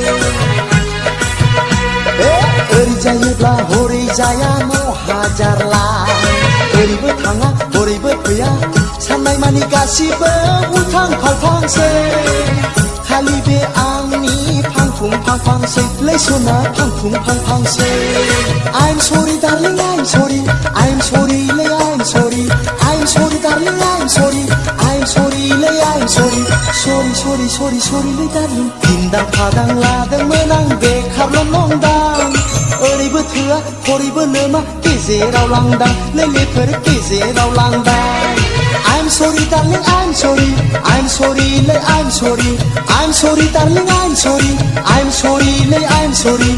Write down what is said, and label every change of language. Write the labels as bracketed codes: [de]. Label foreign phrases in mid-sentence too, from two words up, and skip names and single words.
[brx] ओरै जायोब्ला हरै जाया 9,000 लाख ओरैबो थाङा हरैबो फैया साननाय मानि गासिबो उल्थां फाल्थांसै खालि बे आंनि फांफुं फांफांसै लै सना फांफुं फांफांसै [en] I'm sorry, darling, I'm sorry. I'm sorry, lay, I'm sorry. I'm sorry, darling, I'm sorry. I'm sorry, lay, I'm sorry. Sorry, sorry, sorry, sorry, lay, darling. [brx] Tindang padang ladोंमोन आं बेखारल' नंदां ओरैबो थोआ हरैबो लोमा गेजेराव लांदां लेलेफोर गेजेराव लांदां [en] I'm sorry, darling, I'm sorry. I'm sorry, lay, I'm sorry. I'm sorry, darling, I'm sorry. I'm sorry, lay, I'm sorry.